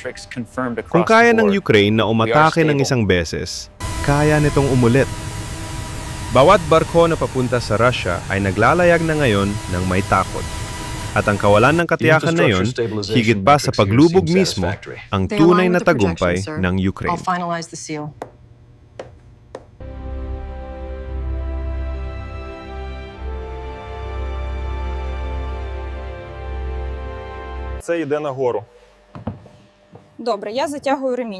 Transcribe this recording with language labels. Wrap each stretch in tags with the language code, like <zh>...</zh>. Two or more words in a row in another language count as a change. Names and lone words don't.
<tl>Kung kaya ng Ukraine na umatake ng isang beses, kaya nitong umulit. Bawat barko na papunta sa Russia ay naglalayag na ngayon ng may takot. At ang kawalan ng katiyakan na yon, higit pa sa paglubog mismo, ang tunay na tagumpay ng Ukraine.</tl> <uk>Це йде нагору. Добре, я затягую ремінь.</uk>